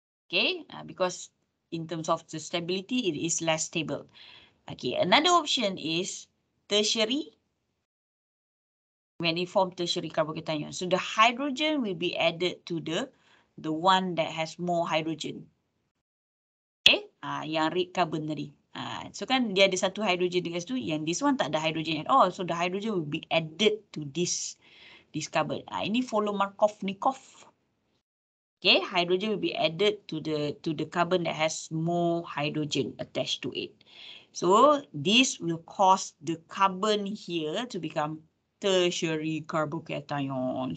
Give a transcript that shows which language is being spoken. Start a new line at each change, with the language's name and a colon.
English: Okay, because in terms of the stability, it is less stable. Okay, another option is tertiary. When it forms tertiary carbocation, so the hydrogen will be added to the one that has more hydrogen.
Malay: Okay, yang red carbon tadi. So kan dia ada satu hydrogen dengan situ, yang
English: this one
Malay: tak ada hydrogen
English: at all. So the hydrogen will be added to this carbon. Ini follow Markovnikov. Okay, hydrogen will be added to the carbon that has more hydrogen attached to it. So this will cause the carbon here to become tertiary carbocation.